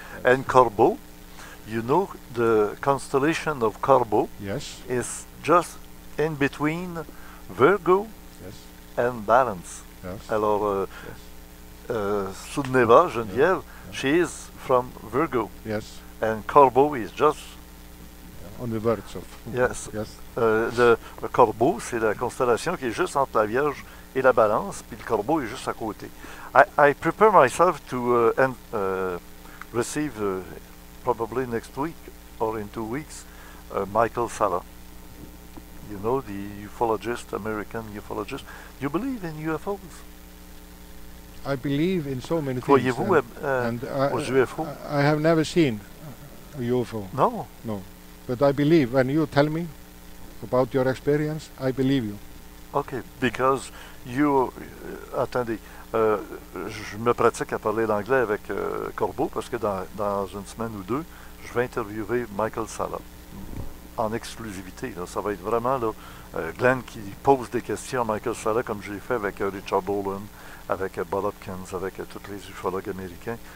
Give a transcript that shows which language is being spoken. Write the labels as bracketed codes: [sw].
[en] And Corbeau, you know, the constellation of Corbeau is just in between Virgo and Balance. Alors, Sudneva, Geneviève, she is from Virgo. Yes. And Corbeau is just... on the verge of... Yes. [fr] Le Corbeau, c'est la constellation qui est juste entre la Vierge et la Balance, puis le Corbeau est juste à côté. [en] I prepare myself to receive, probably next week or in 2 weeks, Michael Sala. You know, the ufologist, American ufologist. You believe in UFOs? I believe in so many things. [fr] Croyez-vous aux UFO? [en] I have never seen a UFO. No. But I believe, when you tell me about your experience, I believe you. Okay, because you... [fr] attendez, je me pratique à parler l'anglais avec Corbeau, parce que dans une semaine ou deux, je vais interviewer Michael Sala. En exclusivité, là. Ça va être vraiment là, Glenn qui pose des questions à Michael Sala, comme j'ai fait avec Richard Dolan, avec Bob Hopkins, avec tous les ufologues américains.